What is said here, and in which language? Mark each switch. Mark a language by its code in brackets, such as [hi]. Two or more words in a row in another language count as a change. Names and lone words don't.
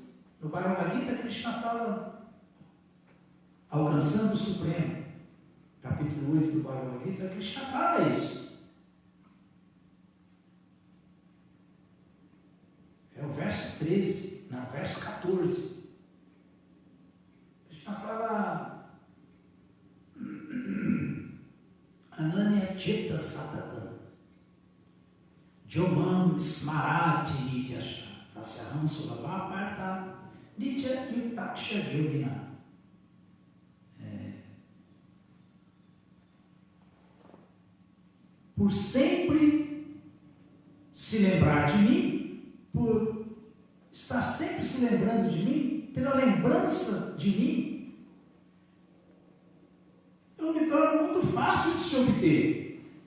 [pt] No Bhagavad Gita, Krishna fala, alcançando o Supremo, capítulo 8 do Bhagavad Gita, Krishna fala isso. É o verso 13, não, verso 14. Krishna fala, [sa] अनन्य चेता सततं यो मां स्मरति नित्यशः तस्याहं सुलभः पार्थ नित्य युक्तस्य योगिनः. Por sempre se lembrar de mim, por estar sempre se lembrando de mim, pela lembrança de mim, eu me torno muito fácil de se obter.